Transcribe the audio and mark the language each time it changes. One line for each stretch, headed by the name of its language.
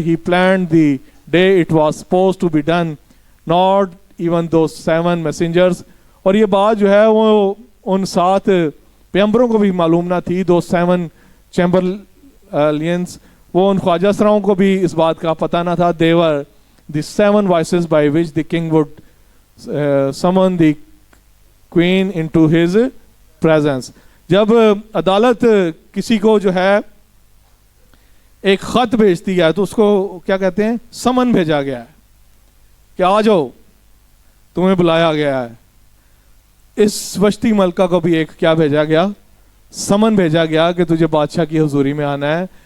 English: he planned the day it was supposed to be done, not even those 7 messengers.
Urdu: اور یہ بات جو ہے وہ ان 7 پیغمبروں کو بھی معلوم نہ تھی.
English: those 7
Urdu: چیمبرلینز, وہ ان خواجہ سراؤں کو بھی اس بات کا پتہ نہ تھا.
English: they were the 7 voices by which the king would summon the queen into his presence.
Urdu: جب عدالت کسی کو جو ہے ایک خط بھیجتی ہے تو اس کو کیا کہتے ہیں, سمن بھیجا گیا ہے کہ آ جاؤ تمہیں بلایا گیا ہے. اس وشتی ملکہ کو بھی ایک کیا بھیجا گیا, سمن بھیجا گیا کہ تجھے بادشاہ کی حضوری میں آنا ہے.